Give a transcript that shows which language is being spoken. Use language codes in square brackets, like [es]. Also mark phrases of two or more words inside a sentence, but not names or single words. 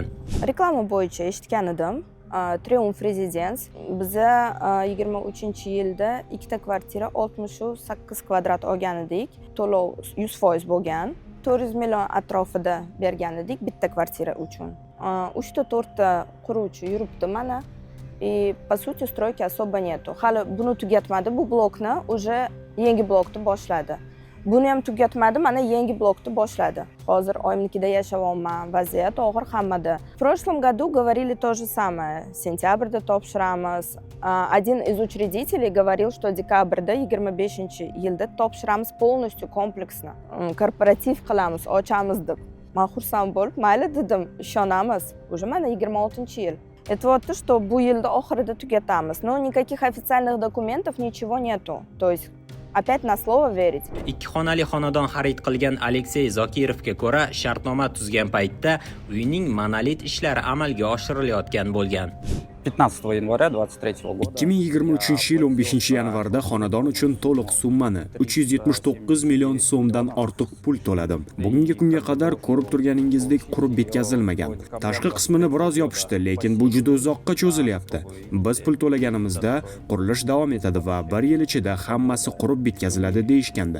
[uz] Reklama bo'yicha eshitgan edim. Triumph Residence biza 23-yilda ikkita kvartira 68 kvadrat olgan edik. To'lov 100% bo'lgan. 400 million atrofida bergan edik bitta kvartira uchun. 3-4 ta quruvchi yuribdi mana. [ru] По сути, стройки особо нету. [uz] Hali buni tugatmadi, bu blokni уже yangi blokni boshladi. Buni ham tugatmadi, mana yangi blokni boshladi. Hozir oyimnikida yashayapman, vaziyat og'ir hammada. [ru] В прошлом году говорили то же самое. [uz] Сентябрьда topshiramiz. [ru] Один из учредителей говорил, что [uz] декабрьda 25-yilda topshiramiz полностью kompleksni. Korporativ qilamiz, ochamiz deb. Men xursand bo'lib, mayli dedim, ishonamiz. Уже mana 26-yil. Aytyapti, что bu yilda oxirida tugatamiz. [ru] Но никаких официальных документов ничего нету. То есть опять на слово верить. [uz] Ikki xonali xonadon xarid qilgan Aleksey Zokirovga ko'ra, shartnoma tuzgan paytda uyning monolit ishlari amalga oshirilayotgan bo'lgan. [ru] 15 января 23 года. [uz] 2023-yil 15-yanvarda xonadon uchun to'liq summani 379 million so'mdan ortiq pul to'ladim. Bugungi kunga qadar ko'rib turganingizdek qurib bitkazilmagan. Tashqi qismini biroz yopishdi, lekin bu juda uzoqqa cho'zilyapti. Biz pul to'laganimizda qurilish davom etadi va 1 yil ichida hammasi qurib bitkaziladi deyishgandi.